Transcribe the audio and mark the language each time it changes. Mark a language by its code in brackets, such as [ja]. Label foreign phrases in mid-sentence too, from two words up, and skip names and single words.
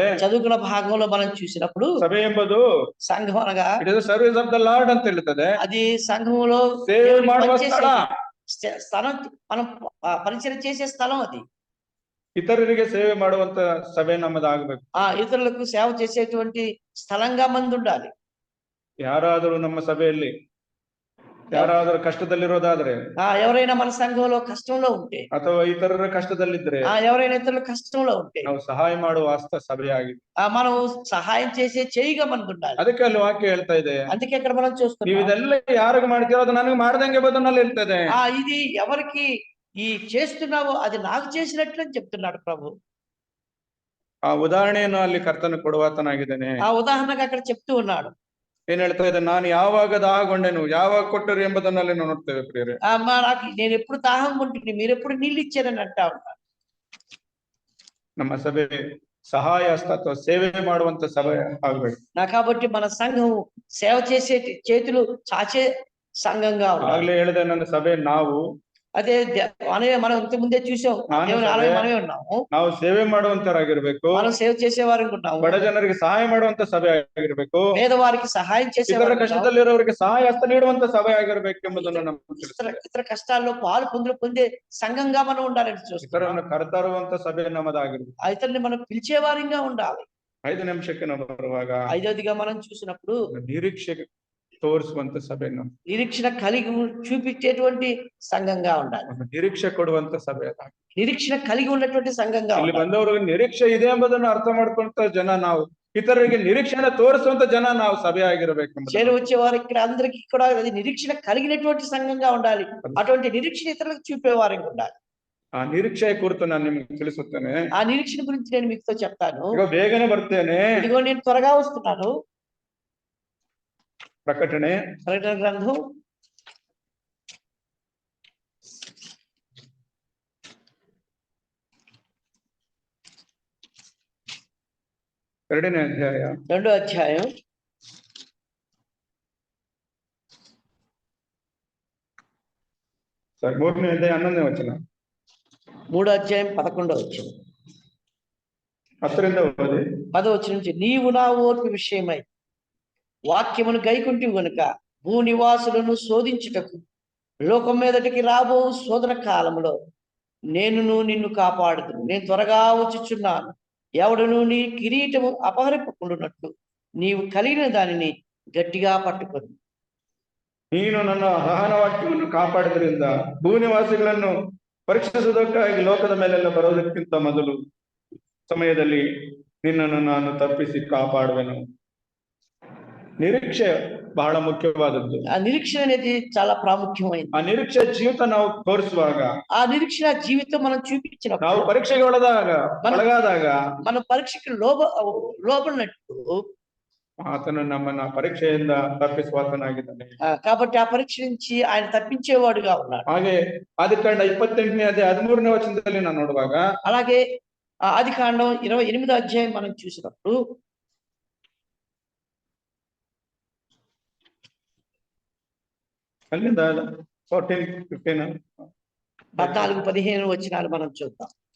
[te] చదువుకున్న భాగంలో మనం చూసినప్పుడు [kn] ಸಭೆ ಎಂಬುದು [te] సంఘం అనగా [en] it is service of the Lord [kn] ಅಂತ ಹೇಳ್ತದೆ. [te] అది సంఘంలో [kn] ಸೇವೆ ಮಾಡುವ ಸ್ಥಳ, [te] స్థలం, మనం పరిచయం చేసే స్థలం అది. [kn] ಇತರರಿಗೆ ಸೇವೆ ಮಾಡುವಂತ ಸಭೆ ನಮ್ಮದಾಗಬೇಕು. [te] ఇతరులకు సేవ చేసేటువంటి స్థలంగా మంది ఉండాలి. [kn] ಯಾರಾದರೂ ನಮ್ಮ ಸಭೆಯಲ್ಲಿ ಯಾರಾದರೂ ಕಷ್ಟದಲ್ಲಿರೋದಾದ್ರೆ, [te] ఎవరైనా మన సంఘంలో కష్టంలో ఉంటే, [kn] ಅಥವಾ ఇతರರ ಕಷ್ಟದಲ್ಲಿದ್ರೆ, [te] ఎవరైనా ఇతరుల కష్టంలో ఉంటే [kn] ನಾವು ಸಹಾಯ ಮಾಡುವ ಹಸ್ತ ಸಭೆಯಾಗಿದೆ. [te] మనం సహాయం చేసే చేయిగా మనకు ఉండాలి. [kn] ಅದಕ್ಕೆ ಅಲ್ಲಿ ವಾಕ್ಯ ಹೇಳ್ತಾ ಇದೆ, [te] అందుకే ఇక్కడ మనం [kn] ನೀವು [te] చూస్తున్నాం, [kn] ಇದೆಲ್ಲ ಯಾರಿಗೆ ಮಾಡ್ತೀರೋ ಅದು ನನಗೆ ಮಾಡ್ದಂಗೆ ಬದನಲ್ಲಿ ಹೇಳ್ತದೆ. [te] ఇది ఎవరికి ఈ చేస్తున్నావో అది నాకు చేసినట్లు అని చెప్తున్నాడు ప్రభు. [kn] ಆ ಉದಾಹರಣೆಯನ್ನು ಅಲ್ಲಿ ಕರ್ತನು ಕೊಡುವಾತನಾಗಿದ್ದಾನೆ. [te] ఆ ఉదాహరణగా అక్కడ చెప్తూ ఉన్నాడు. [kn] ಏನ್ ಹೇಳ್ತಾ ಇದೆ, ನಾನು ಯಾವಾಗ ದಾಹಗೊಂಡೆನು, ಯಾವಾಗ ಕೊಟ್ಟರು ಎಂಬುದನ್ನಲ್ಲಿ ನಾವು ನೋಡ್ತೇವೆ ಪ್ರಿಯರೇ. [te] నాకు నేను ఎప్పుడు దాహం కొంటుంది, మీరు ఎప్పుడు నీళ్ళు ఇచ్చారని అంటా ఉంటారు. [kn] ನಮ್ಮ ಸಭೆ ಸಹಾಯ ಹಸ್ತ ಅಥವಾ ಸೇವೆ ಮಾಡುವಂತ ಸಭೆ ಆಗ್ಬೇಕು. [te] కాబట్టి మన సంఘం సేవ చేసే చేతులు చాచే సంఘంగా ఉండాలి. [kn] ಆಗ್ಲೇ ಹೇಳಿದೆ, ನನ್ನ ಸಭೆ ನಾವು [te] అదే మనం ఇంత ముందే చూసాం, దేవుని ఆలయం మనమే ఉన్నాము. [kn] ನಾವು ಸೇವೆ ಮಾಡುವಂತರಾಗಿರ್ಬೇಕು, [te] మనం సేవ చేసేవారు ఉన్నాము. [kn] ಬಡ ಜನರಿಗೆ ಸಹಾಯ ಮಾಡುವಂತ ಸಭೆ ಆಗಿರ್ಬೇಕು, [te] పేదవారికి సహాయం [kn] ಇತರ [te] చేసేవారు, [kn] ಕಷ್ಟದಲ್ಲಿರೋರಿಗೆ ಸಹಾಯ ಹಸ್ತ ನೀಡುವಂತ ಸಭೆ ಆಗಿರ್ಬೇಕು ಎಂಬುದನ್ನು ನಾವು [te] ఇతర కష్టాల్లో పాలు పొందే సంఘంగా మనం ఉండాలని చూస్తాం. [kn] ಇತರನ್ನು ಕರೆತರುವಂತ ಸಭೆ ನಮ್ಮದಾಗಿರ್ಬೇಕು. [te] ఇతరుని మనం పిలిచేవారిగా ఉండాలి. [kn] 5 నిమిಷಕ್ಕೆ ನಾವು ಬರುವಾಗ [te] ఐదవదిగా మనం చూసినప్పుడు [kn] ನಿರೀಕ್ಷೆ ತೋರಿಸುವಂತ ಸಭೆ, [te] నిరీక్షణ కలిగి చూపించేటువంటి సంఘంగా ఉండాలి. [kn] ನಿರೀಕ್ಷೆ ಕೊಡುವಂತ ಸಭೆ, [te] నిరీక్షణ కలిగి ఉన్నటువంటి సంఘంగా [kn] ಇಲ್ಲಿ [te] ఉండాలి. [kn] ಬಂದವರಿಗೆ ನಿರೀಕ್ಷೆ ಇದೆ ಎಂಬುದನ್ನು ಅರ್ಥ ಮಾಡ್ಕೊಂತ ಜನ ನಾವು, ಇತರರಿಗೆ ನಿರೀಕ್ಷೆನ ತೋರಿಸುವಂತ ಜನ ನಾವು ಸಭೆ ಆಗಿರಬೇಕು. [te] చేరు వచ్చేవారు ఇక్కడ అందరికి కూడా అది నిరీక్షణ కలిగినటువంటి సంఘంగా ఉండాలి. అటువంటి నిరీక్షణ ఇతరులకు చూపేవారికి ఉండాలి. [kn] ಆ ನಿರೀಕ್ಷೆಯ ಕುರಿತು ನಾನು ನಿಮ್ಗೆ ತಿಳಿಸುತ್ತೇನೆ. [te] ఆ నిరీక్షణ గురించి నేను మీతో చెప్తాను. [kn] ಈಗ ಬೇಗನೆ ಬರ್ತೇನೆ. [te] ఇదిగో నేను త్వరగా వస్తున్నాను. [kn] ಪ್ರಕಟಣೆ [te] గ్రంథం [kn] 2ನೇ ಅಧ್ಯಾಯ [te] 2వ అధ్యాయం [kn] 3ನೇ ಅಧ್ಯಾಯ 11ನೇ ವಚನ, [te] 3వ అధ్యాయం 11వ వచనం, [kn] 10ರಿಂದ ಓದಿ. [te] 10వ వచనం నుంచి, నీవు నా ఓర్పు విషయమై వాక్యమును గైకుంటివి గనుక భూనివాసులను శోధించుటకు లోకం మీదటికి రాబో శోధన కాలంలో నేను నిన్ను కాపాడుదును. నేను త్వరగా వచ్చుచున్నాను. ఎవడును నీ కిరీటము అపహరింపకుండునట్లు నీవు కలిగిన దానిని గట్టిగా పట్టుకొని. [kn] ನೀನು ನನ್ನ ಸಹನ ವಾಕ್ಯವನ್ನು ಕಾಪಾಡಿದ್ರಿಂದ ಭೂನಿವಾಸಿಗಳನ್ನು ಪರೀಕ್ಷಿಸುವುದಕ್ಕಾಗಿ ಲೋಕದ ಮೇಲೆಲ್ಲ ಬರೋದಕ್ಕಿಂತ ಮೊದಲು ಸಮಯದಲ್ಲಿ ನಿನ್ನನ್ನು ನಾನು ತಪ್ಪಿಸಿ ಕಾಪಾಡುವೆನು. ನಿರೀಕ್ಷೆ ಬಹಳ ಮುಖ್ಯವಾದದ್ದು. [te] ఆ నిరీక్షణ అనేది చాలా ప్రాముఖ్యమైనది. [kn] ಆ ನಿರೀಕ್ಷೆ ಜೀವಿತ ನಾವು ತೋರಿಸುವಾಗ, [te] ఆ నిరీక్షణ జీవితం మనం చూపించినప్పుడు, [kn] ನಾವು ಪರೀಕ್ಷೆಗೆ ಒಳಗಾದಾಗ [te] మన పరీక్షకి లోబడినట్టు [kn] ಆತನು ನಮ್ಮನ್ನ ಪರೀಕ್ಷೆಯಿಂದ ತಪ್ಪಿಸುವಾತನಾಗಿದ್ದಾನೆ. [te] కాబట్టి ఆ పరీక్ష నుంచి ఆయన తప్పించేవాడుగా ఉన్నాడు. [kn] ಹಾಗೆ ಆದಿಕಾಂಡ 28ನೇ ಅಧ್ಯಾಯ 13ನೇ ವಚನದಲ್ಲಿ ನಾನು ನೋಡುವಾಗ, [te] అలాగే ఆదికాండం 28వ అధ్యాయం మనం చూసినప్పుడు, [kn] అಲ್ಲಿంದ 14-15 [te] 14-15 వచనాలు మనం చూద్దాం.